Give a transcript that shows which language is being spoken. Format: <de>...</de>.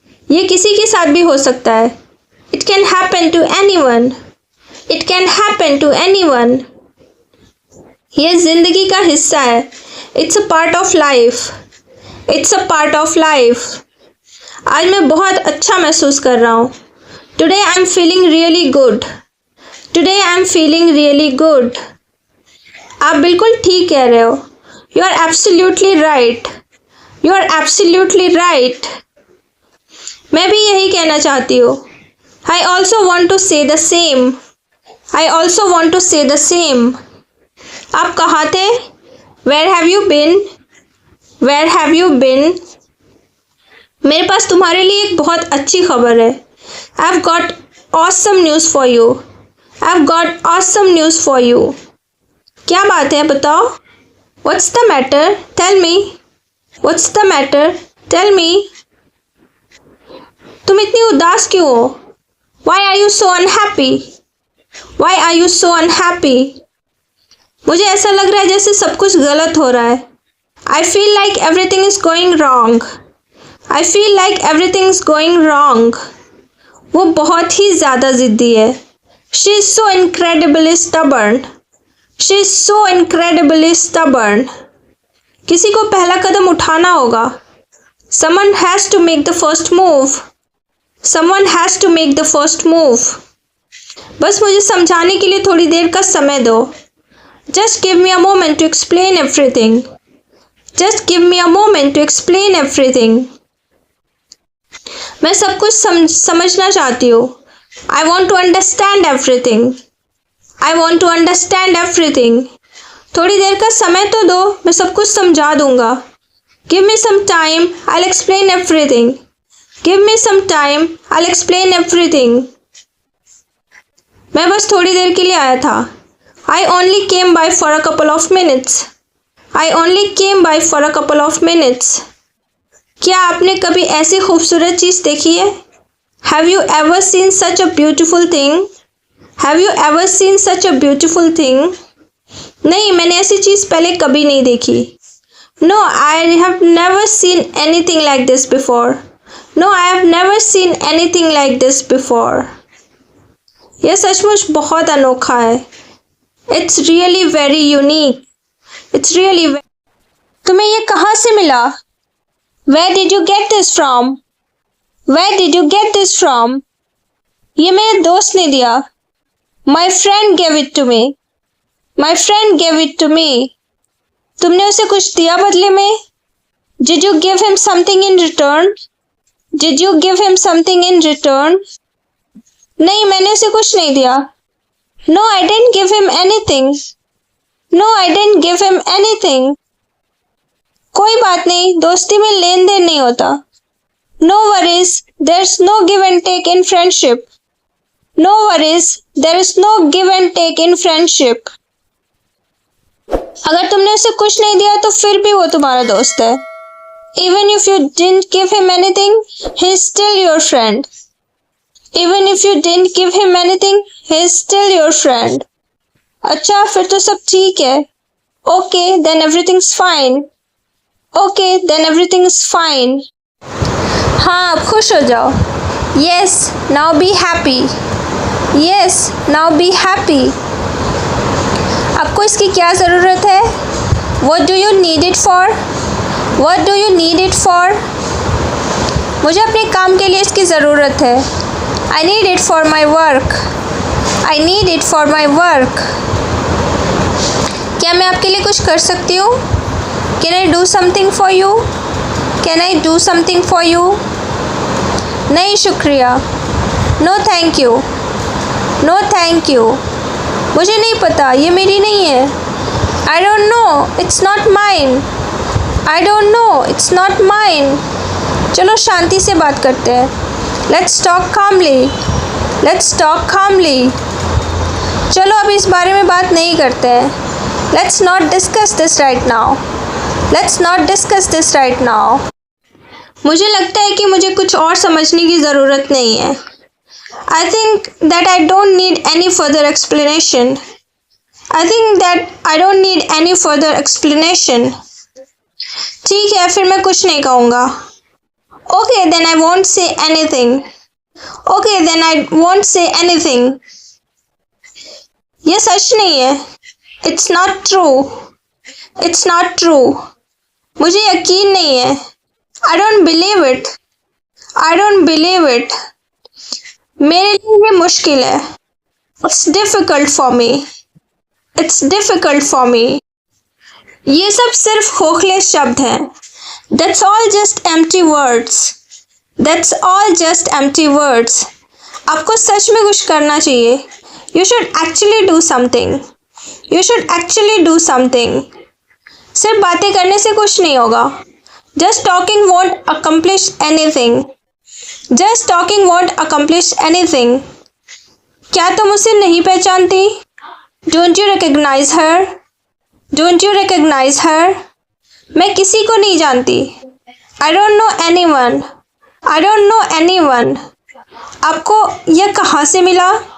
<hi>ये किसी के साथ भी हो सकता है।</hi> <en>It can happen to anyone. It can happen to anyone.</en> <hi>ये ज़िंदगी का हिस्सा है।</hi> <en>It's a part of life. It's a part of life.</en> <hi>आज मैं बहुत अच्छा महसूस कर रहा हूँ।</hi> <en>Today I'm feeling really good. Today I'm feeling really good.</en> <hi>आप बिल्कुल ठीक कह रहे हो।</hi> <en>You are absolutely right. You are absolutely right.</en> <hi>मैं भी यही कहना चाहती हूँ।</hi> <en>I also want to say the same. I also want to say the same.</en> <hi>आप कहाँ थे?</hi> <en>Where have you been? Where have you been?</en> <hi>मेरे पास तुम्हारे लिए एक बहुत अच्छी खबर है।</hi> <en>I've got awesome news for you. I've got awesome news for you.</en> <hi>क्या बात है बताओ?</hi> <en>What's the matter? Tell me. What's the matter? Tell me.</en> <hi>तुम इतनी उदास क्यों हो?</hi> <en>Why are you so unhappy? Why are you so unhappy?</en> <hi>मुझे ऐसा लग रहा है जैसे सब कुछ गलत हो रहा है।</hi> <en>I feel like everything is going wrong. I feel like everything is going wrong.</en> <hi>वो बहुत ही ज़्यादा ज़िद्दी है।</hi> <en>She is so incredibly stubborn. She is so incredibly stubborn.</en> <hi>किसी को पहला कदम उठाना होगा।</hi> <en>Someone has to make the first move. Someone has to make the first move.</en> <hi>बस मुझे समझाने के लिए थोड़ी देर का समय दो।</hi> <en>Just give me a moment to explain everything. Just give me a moment to explain everything.</en> <hi>मैं सब कुछ समझना चाहती हूँ।</hi> <en>I want to understand everything. I want to understand everything.</en> <hi>थोड़ी देर का समय तो दो, मैं सब कुछ समझा दूंगा।</hi> <en>Give me some time, I'll explain everything. Give me some time, I'll explain everything.</en> <hi>मैं बस थोड़ी देर के लिए आया था।</hi> <en>I only came by for a couple of minutes. I only came by for a couple of minutes.</en> <hi>क्या आपने कभी ऐसी खूबसूरत चीज़ देखी है?</hi> <en>Have you ever seen such a beautiful thing? Have you ever seen such a beautiful thing?</en> <hi>नहीं, मैंने ऐसी चीज़ पहले कभी नहीं देखी.</hi> <en>No, I have never seen anything like this before. No, I have never seen anything like this before.</en> <hi>यह सचमुच बहुत अनोखा है.</hi> <en>It's really very unique. It's really.</en> <hi>तुम्हें ये कहाँ से मिला?</hi> <en>Where did you get this from? Where did you get this from?</en> <hi>ये मेरे दोस्त ने दिया.</hi> <en>My friend gave it to me. My friend gave it to me.</en> <hi>तुमने उसे कुछ दिया बदले में?</hi> <en>Did you give him something in return? Did you give him something in return?</en> <hi>नहीं, मैंने उसे कुछ नहीं दिया.</hi> <en>No, I didn't give him anything. No, I didn't give him anything.</en> <hi>कोई बात नहीं, दोस्ती में लेन देन नहीं होता.</hi> <en>No worries, there's no give and take in friendship. No worries, there is no give and take in friendship.</en> <hi>अगर तुमने उसे कुछ नहीं दिया तो फिर भी वो तुम्हारा दोस्त है.</hi> <en>Even if you didn't give him anything, he is still your friend. Even if you didn't give him anything, he is still your friend.</en> <hi>अच्छा, फिर तो सब ठीक है.</hi> <en>Okay, then everything's fine. Okay, then everything's fine.</en> <hi>हाँ, अब खुश हो जाओ.</hi> <en>Yes, now be happy. Yes, now be happy.</en> <hi>आपको इसकी क्या ज़रूरत है?</hi> <en>What do you need it for? What do you need it for?</en> <hi>मुझे अपने काम के लिए इसकी ज़रूरत है.</hi> <en>I need it for my work. I need it for my work.</en> <hi>क्या मैं आपके लिए कुछ कर सकती हूँ?</hi> <en>Can I do something for you? Can I do something for you?</en> <hi>नहीं शुक्रिया.</hi> <en>No thank you. No thank you.</en> <hi>मुझे नहीं पता, ये मेरी नहीं है.</hi> <en>I don't know. It's not mine. I don't know. It's not mine.</en> <hi>चलो शांति से बात करते हैं.</hi> <en>Let's talk calmly. Let's talk calmly.</en> <hi>चलो अब इस बारे में बात नहीं करते हैं.</hi> <en>Let's not discuss this right now. Let's not discuss this right now.</en> <hi>मुझे लगता है कि मुझे कुछ और समझने की ज़रूरत नहीं है.</hi> <en>I think that I don't need any further explanation. I think that I don't need any further explanation.</en> <hi>ठीक है, फिर मैं कुछ नहीं कहूँगा.</hi> <en>Okay, then I won't say anything. Okay, then I won't say anything.</en> <hi>ये सच नहीं है.</hi> <en>It's not true. It's not true.</en> <hi>मुझे यकीन नहीं है.</hi> <en>I don't believe it. I don't believe it.</en> <hi>मेरे लिए ये मुश्किल है.</hi> <en>It's difficult for me. It's difficult for me.</en> <hi>ये सब सिर्फ खोखले शब्द हैं.</hi> <en>That's all just empty words. That's all just empty words.</en> <hi>आपको सच में कुछ करना चाहिए.</hi> <en>You should actually do something. You should actually do something.</en> <hi>सिर्फ बातें करने से कुछ नहीं होगा.</hi> <en>Just talking won't accomplish anything. Just talking won't accomplish anything.</en> <hi>क्या तुम उसे नहीं पहचानती?</hi> <en>Don't you recognize her? Don't you recognize her?</en> <hi>मैं किसी को नहीं जानती.</hi> <en>I don't know anyone. I don't know anyone.</en> <hi>आपको यह कहाँ से मिला?</hi>